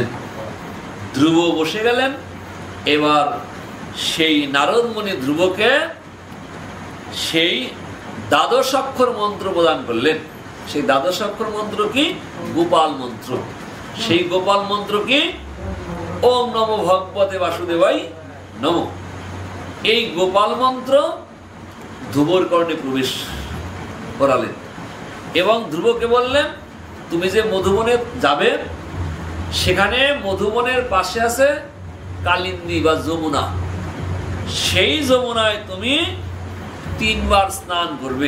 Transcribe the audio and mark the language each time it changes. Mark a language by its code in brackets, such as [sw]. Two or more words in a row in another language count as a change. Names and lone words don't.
[bn] ধ্রুব বসে গেলেন। এবার সেই নারদ মুনি ধ্রুবকে সেই দ্বাদশ অক্ষর মন্ত্র প্রদান করলেন। সেই দ্বাদশ অক্ষর মন্ত্র কি? গোপাল মন্ত্র। সেই গোপাল মন্ত্র কি? [sa] ওম নমো ভগবতে বাসুদেবায় নমঃ। [bn] এই গোপাল মন্ত্র ধ্রুবর কর্ণে প্রবেশ করালেন এবং ধ্রুবকে বললেন, তুমি যে মধুবনে যাবে, সেখানে মধুবনের পাশে আছে কালিন্দী বা যমুনা। সেই যমুনায় তুমি 3 বার স্নান করবে।